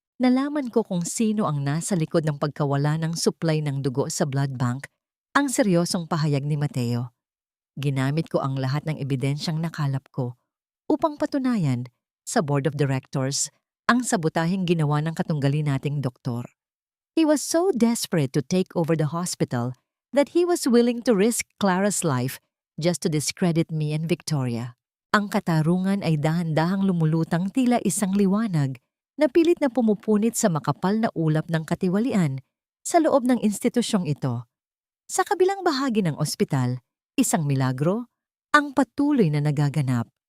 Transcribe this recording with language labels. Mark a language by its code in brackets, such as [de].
[tl] Nalaman ko kung sino ang nasa likod ng pagkawala ng supply ng dugo sa blood bank, ang seryosong pahayag ni Mateo. Ginamit ko ang lahat ng ebidensyang nakalap ko upang patunayan sa board of directors ang sabotaheng ginawa ng katunggali nating doktor. [en] He was so desperate to take over the hospital that he was willing to risk Clara's life just to discredit me and Victoria. [tl] Ang katarungan ay dahan-dahang lumulutang tila isang liwanag na pilit na pumupunit sa makapal na ulap ng katiwalian sa loob ng institusyong ito. Sa kabilang bahagi ng ospital, isang milagro ang patuloy na nagaganap.